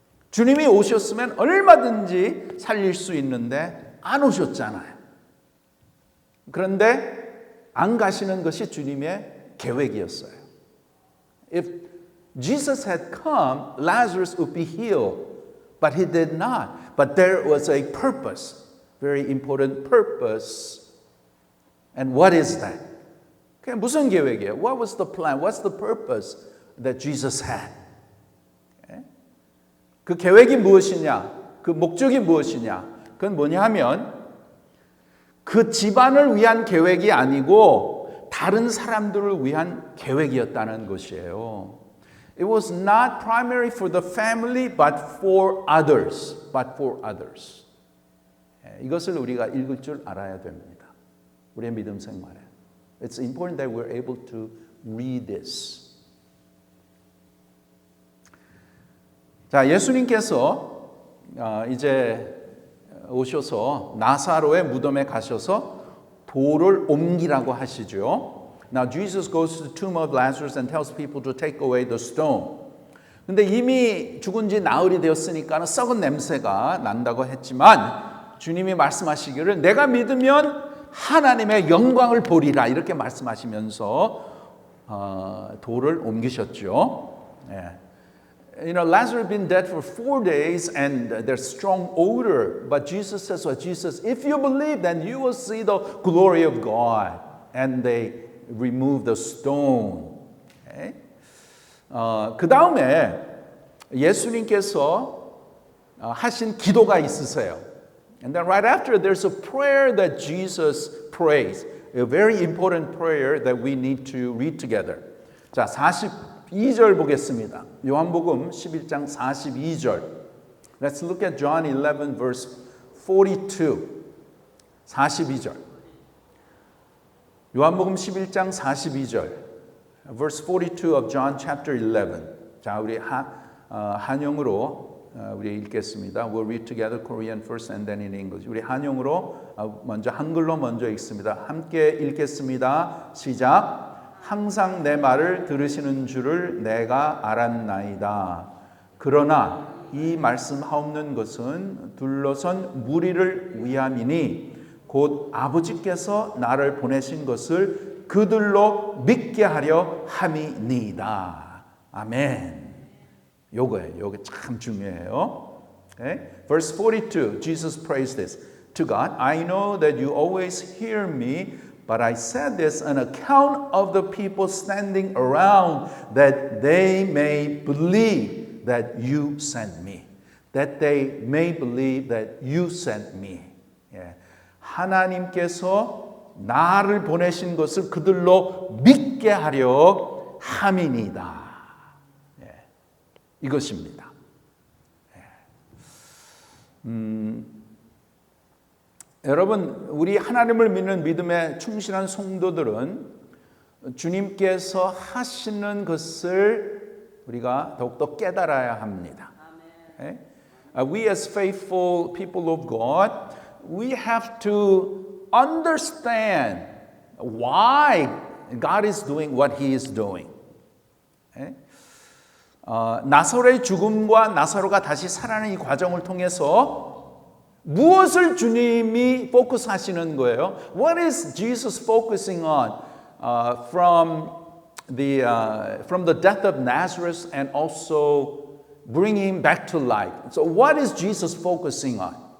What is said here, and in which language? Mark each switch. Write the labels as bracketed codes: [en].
[ko] 주님이 오셨으면 얼마든지 살릴 수 있는데 안 오셨잖아요. 그런데 안 가시는 것이 주님의 계획이었어요. [en] If Jesus had come, Lazarus would be healed, but he did not. But there was a purpose, very important purpose. And what is that? [ko] 그게 무슨 계획이에요? [en] What was the plan? What's the purpose that Jesus had? [ko] 그 계획이 무엇이냐? 그 목적이 무엇이냐? 그건 뭐냐 하면 그 집안을 위한 계획이 아니고 다른 사람들을 위한 계획이었다는 것이에요. [en] It was not primary for the family, but for others. But for others. [ko] 이것을 우리가 읽을 줄 알아야 됩니다. 우리의 믿음 생활에. [en] It's important that we're able to read this. [ko] 자, 예수님께서 이제 오셔서 나사로의 무덤에 가셔서 돌을 옮기라고 하시죠. [en] Now Jesus goes to the tomb of Lazarus and tells people to take away the stone. [ko] 근데 이미 죽은 지 나흘이 되었으니까 썩은 냄새가 난다고 했지만 주님이 말씀하시기를 내가 믿으면 하나님의 영광을 보리라 이렇게 말씀하시면서 돌을 옮기셨죠. 예. [en] You know, Lazarus had been dead for 4 days and there's strong odor. But Jesus says, well, Jesus, if you believe, then you will see the glory of God. And they remove the stone. Okay? [ko] 그 다음에 예수님께서 하신 기도가 있으세요. [en] And then right after, there's a prayer that Jesus prays. A very important prayer that we need to read together. [ko] 자, 42절 보겠습니다. 요한복음 11장 42절. [en] Let's look at John 11 verse 42. [ko] 42절. 요한복음 11장 42절. [en] Verse 42 of John chapter 11. [ko] 자, 우리 한영으로 우리 읽겠습니다. [en] We'll read together Korean first and then in English. [ko] 우리 한영으로 먼저 한글로 먼저 읽습니다. 함께 읽겠습니다. 시작. 항상 내 말을 들으시는 줄을 내가 알았나이다. 그러나 이 말씀하옵는 것은 둘러선 무리를 위함이니 곧 아버지께서 나를 보내신 것을 그들로 믿게 하려 함이니이다. 아멘. 요거예요. 요게 참 중요해요. [en] Okay? Verse 42, Jesus prays this. To God, I know that you always hear me, but I said this on account of the people standing around, that they may believe that you sent me. That they may believe that you sent me. [ko] 예. 하나님께서 나를 보내신 것을 그들로 믿게 하려 함이니이다. 예. 이것입니다. 여러분, 우리 하나님을 믿는 믿음에 충실한 성도들은 주님께서 하시는 것을 우리가 더욱더 깨달아야 합니다. [en] Okay? We as faithful people of God, we have to understand why God is doing what He is doing. Okay? [ko] 나사로의 죽음과 나사로가 다시 살아나는 이 과정을 통해서 무엇을 주님이 포커스 하시는 거예요? [en] What is Jesus focusing on from the death of Nazareth and also bringing him back to life? So what is Jesus focusing on?